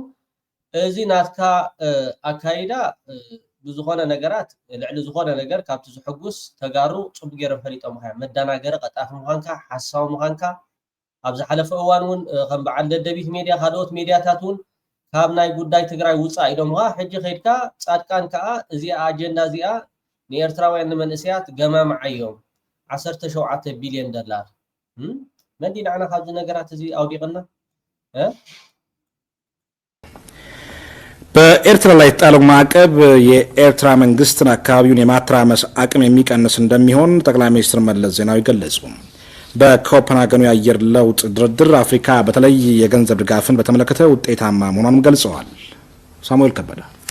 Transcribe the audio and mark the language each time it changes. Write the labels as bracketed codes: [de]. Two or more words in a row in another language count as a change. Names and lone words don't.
[ti] እዚ ናትካ ኣካይዳ ብዝኾነ ነገራት ልዕሊ ዝኾነ ነገር ካብቲ ዝሕጉስ ተጋሩ ጽቡቕ ገይሮም ፈሊጦም ካ መዳናገሪ ቀጣፊ ምዃንካ ሓሳዊ ምዃንካ ኣብ ዝሓለፈ እዋን እውን ከም በዓል ደደቢት ሚድያ ካልኦት ሚድያታት እውን ካብ ናይ ጉዳይ ትግራይ ውፃእ ኢሎም ካ ሕጂ ከይድካ ጻድቃን ከዓ እዚኣ ኣጀንዳ እዚኣ ንኤርትራውያን ንመንእሰያት ገማምዓ እዮም 17 ቢልዮን ዶላር መን ዲናዕና ካብዚ ነገራት እዚ ኣውዲቕና [am] በኤርትራ ላይ የተጣለው ማዕቀብ የኤርትራ መንግስትን አካባቢውን የማተራመስ አቅም የሚቀንስ እንደሚሆን ጠቅላይ ሚኒስትር መለስ ዜናዊ ገለጹ። በኮፐንሃገኑ የአየር ለውጥ ድርድር አፍሪካ በተለይ የገንዘብ ድጋፍን በተመለከተ ውጤታማ መሆኗንም ገልጸዋል። ሳሙኤል ከበደ